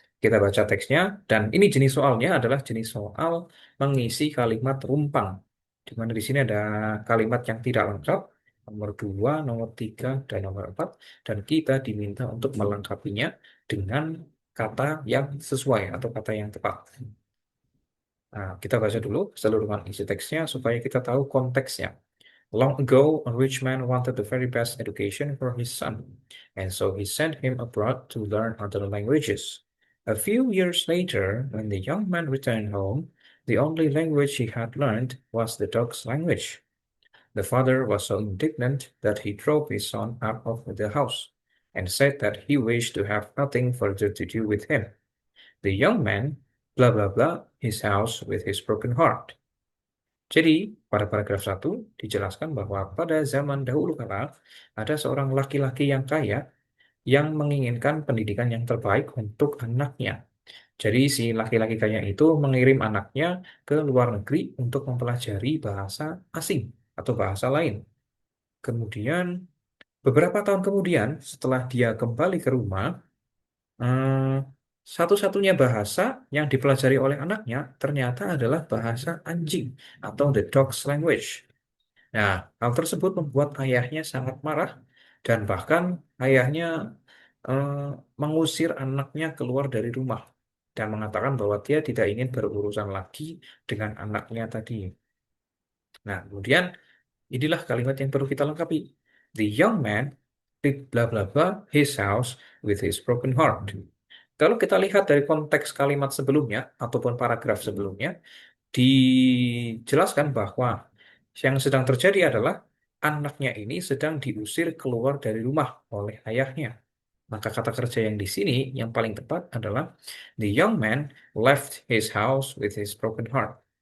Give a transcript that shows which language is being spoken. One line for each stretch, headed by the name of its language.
Indonesian: Kita baca teksnya, dan ini jenis soalnya adalah jenis soal mengisi kalimat rumpang. Di mana di sini ada kalimat yang tidak lengkap, nomor 2, nomor 3, dan nomor 4, dan kita diminta untuk melengkapinya dengan kata yang sesuai atau kata yang tepat. Nah, kita baca dulu keseluruhan isi teksnya supaya kita tahu konteksnya.
English: Long ago, a rich man wanted the very best education for his son, and so he sent him abroad to learn other languages. A few years later, when the young man returned home, the only language he had learned was the dog's language. The father was so indignant that he drove his son out of the house and said that he wished to have nothing further to do with him. The young man, blah blah blah, his house with his broken heart.
Indonesian: Jadi, pada paragraf 1 dijelaskan bahwa pada zaman dahulu kala ada seorang laki-laki yang kaya yang menginginkan pendidikan yang terbaik untuk anaknya. Jadi si laki-laki kaya itu mengirim anaknya ke luar negeri untuk mempelajari bahasa asing atau bahasa lain. Kemudian beberapa tahun kemudian setelah dia kembali ke rumah, eh, satu-satunya bahasa yang dipelajari oleh anaknya ternyata adalah bahasa anjing atau
English: the dog's language.
Indonesian: Nah, hal tersebut membuat ayahnya sangat marah dan bahkan ayahnya eh, mengusir anaknya keluar dari rumah dan mengatakan bahwa dia tidak ingin berurusan lagi dengan anaknya tadi. Nah, kemudian inilah kalimat yang perlu kita lengkapi.
English: The young man did blah blah blah his house with his broken heart.
Indonesian: Kalau kita lihat dari konteks kalimat sebelumnya ataupun paragraf sebelumnya, dijelaskan bahwa yang sedang terjadi adalah anaknya ini sedang diusir keluar dari rumah oleh ayahnya. Maka kata kerja yang di sini yang paling tepat adalah
English: the young man left his house with his broken heart.